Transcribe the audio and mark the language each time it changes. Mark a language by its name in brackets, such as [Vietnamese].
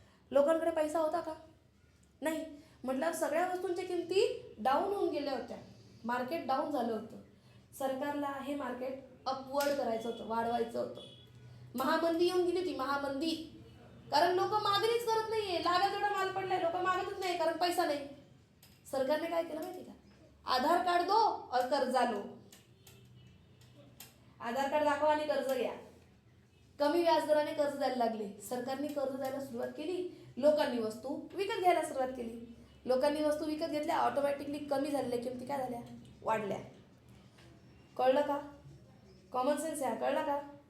[Marathi] लोकांकडे पैसा होता का? नाही. म्हटल्यावर सगळ्या वस्तूंच्या किमती डाऊन होऊन गेल्या होत्या, मार्केट डाऊन झालं होतं. सरकारला हे मार्केट अपवर्ड करायचं होतं, वाढवायचं होतं. महामंदी येऊन गेली होती, महामंदी. कारण लोक मागणीच करत नाहीये, लागत एवढा माल पडलाय, लोक मागतच नाही कारण पैसा नाही. सरकारने काय केलं माहिती का? [Hindi] आधार कार्ड दो और कर्जा लो. [Marathi] आधार कार्ड दाखवा आणि कर्ज घ्या. कमी व्याजदराने कर्ज द्यायला लागले. सरकारने कर्ज द्यायला सुरुवात केली, लोकांनी वस्तू विकत घ्यायला सुरुवात केली. लोकांनी वस्तू विकत घेतल्या, ऑटोमॅटिकली कमी झालेल्या किमती काय झाल्या? वाढल्या. कळलं का? कॉमन सेन्स आहे, कळलं का?